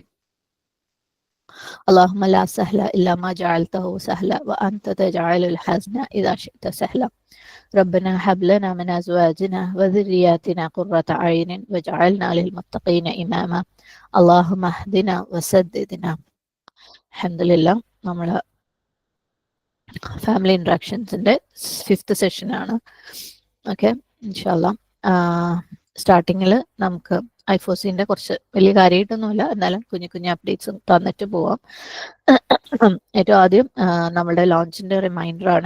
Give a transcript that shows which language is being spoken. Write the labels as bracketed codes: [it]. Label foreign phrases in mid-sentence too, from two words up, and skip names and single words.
[ar] اللهم لا سهل إلا ما جعلته سهلا وأنت تجعل الحزن إذا شئت سهلا. ربنا هب لنا من أزواجنا وذرياتنا قرة عين واجعلنا للمتقين إماما. اللهم اهدنا وسددنا. الحمد لله. [ml] നമ്മൾ [en] family interactions [ml] 5th സെഷനാണ്. ഓക്കെ, ഇൻഷാല്ലാ സ്റ്റാർട്ടിങ്ങിൽ നമുക്ക് ഐഫോസിൻ്റെ കുറച്ച് വലിയ കാര്യമായിട്ടൊന്നുമില്ല, എന്നാലും കുഞ്ഞു കുഞ്ഞു അപ്ഡേറ്റ്സും തന്നിട്ട് പോവാം. ഏറ്റവും ആദ്യം നമ്മളുടെ ലോഞ്ചിൻ്റെ റിമൈൻഡറാണ്.